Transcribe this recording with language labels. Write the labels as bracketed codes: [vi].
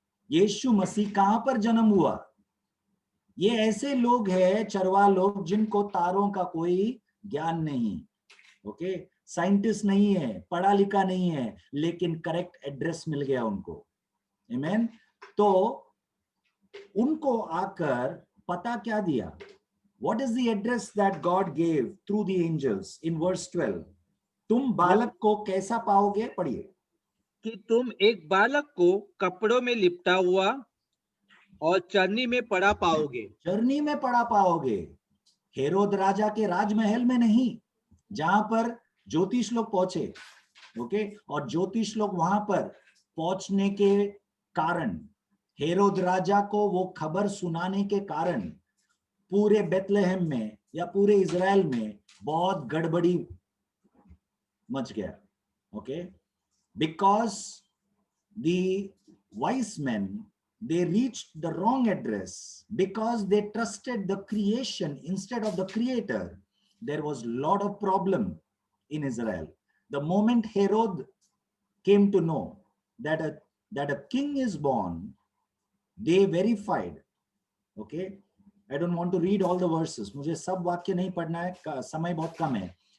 [hi] यीशु मसीह कहां पर जन्म हुआ? ये ऐसे लोग हैं, चरवा लोग, जिनको तारों का कोई ज्ञान नहीं, ओके, साइंटिस्ट नहीं है, पढ़ा लिखा नहीं है, लेकिन करेक्ट एड्रेस मिल गया उनको, आमीन। तो उनको आकर पता क्या दिया? [en] What is the address that God gave through the angels in verse 12? [hi] तुम बालक को कैसा पाओगे? पढ़िए। कि तुम एक बालक को कपड़ों में लिपटा हुआ और चरनी में पड़ा पाओगे। चरनी में पड़ा पाओगे। हेरोद राजा के राजमहल में नहीं, जहां पर ज्योतिष लोग पहुंचे, ओके। और ज्योतिष लोग वहां पर पहुंचने के कारण, हेरोद राजा को वो खबर सुनाने के कारण, पूरे बेथलेहम में या पूरे इजराइल में बहुत गड़बड़ी मच गया, okay. [en] Because the wise men, they reached the wrong address, because they trusted the creation instead of the creator. There was a lot of problem in Israel. The moment Herod came to know that a king is born, they verified, okay. I don't want to read all the verses, [hi] मुझे सब वाक्य नहीं पढ़ना है, समय बहुत कम है।